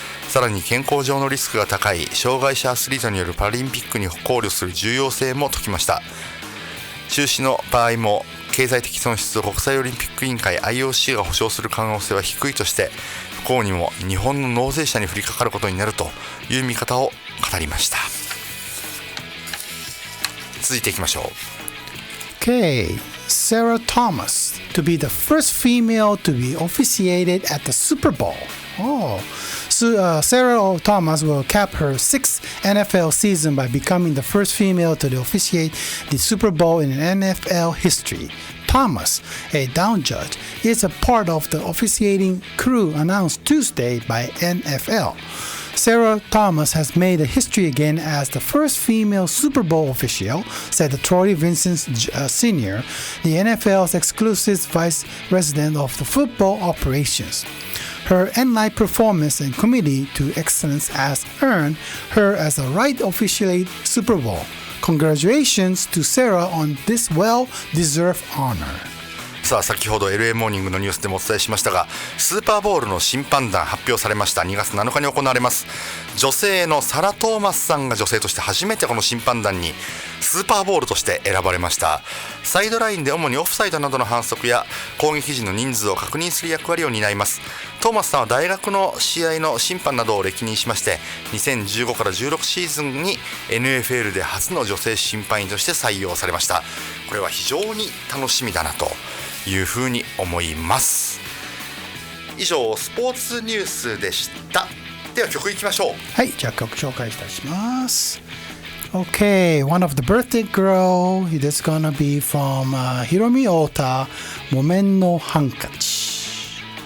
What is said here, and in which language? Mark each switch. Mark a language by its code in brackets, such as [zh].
[ja] さらに健康上のリスクが高い障害者アスリートによるパラリンピックに考慮する重要性も説きました。中止の場合も経済的損失を国際オリンピック委員会 IOC が保証する可能性は低いとして、不幸にも日本の納税者に降りかかることになるという見方を語りました。続いていきましょう。 [en] Okay, Sarah Thomas to be the first female to be officiated at the Super Bowl. So Sarah Thomas will cap her sixth NFL season by becoming the first female to officiate the Super Bowl in NFL history. Thomas, a down judge, is a part of the officiating crew announced Tuesday by NFL. Sarah Thomas has made history again as the first female Super Bowl official, said Troy Vincent Sr., the NFL's exclusive vice president of the football operations. Her end-line performance and commitment to excellence has earned her as a right officiate Super Bowl. Congratulations to Sarah on this well-deserved honor. [ja] さあ、先ほど LA モーニングのニュースでもお伝えしましたが、スーパーボウルの審判団発表されました。2月7日に行われます。女性のサラ・トーマスさんが女性として初めてこの審判団にスーパーボウルとして選ばれました。サイドラインで主にオフサイドなどの反則や攻撃時の人数を確認する役割を担います。トーマスさんは大学の試合の審判などを歴任しまして、2015から16シーズンに NFL で初の女性審判員として採用されました。これは非常に楽しみだなというふうに思います。以上スポーツニュースでした。では曲いきましょう。はい、じゃあ曲紹介いたします。 [en] Okay, one of the birthday girl, this gonna be from Hiromi Ota, 木綿のハンカチ。